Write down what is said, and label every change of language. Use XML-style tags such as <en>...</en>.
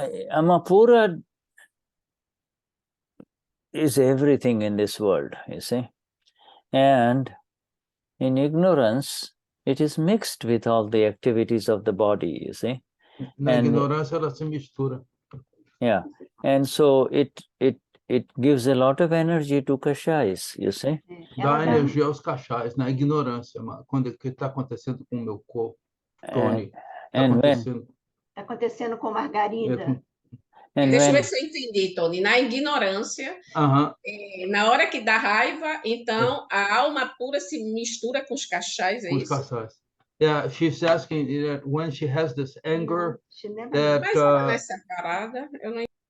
<en>Amapura is everything in this world, you see. And in ignorance, it is mixed with all the activities of the body, you see.</en> <pt>Na ignorância, ela se mistura.</pt> <en>Yeah. And so it gives a lot of energy to kashais, you see.</en> <pt>Dá energia aos cachais, na ignorância, quando o que está acontecendo com o meu corpo, Tony. Está acontecendo com Margarida. Deixa eu ver se eu entendi, Tony. Na ignorância, na hora que dá raiva, então a alma pura se mistura com os cachais, é isso? Com os cachais.</pt> <en>Yeah, she's asking that when she has this anger,</en> <pt>mas ela não é separada, eu não...</pt>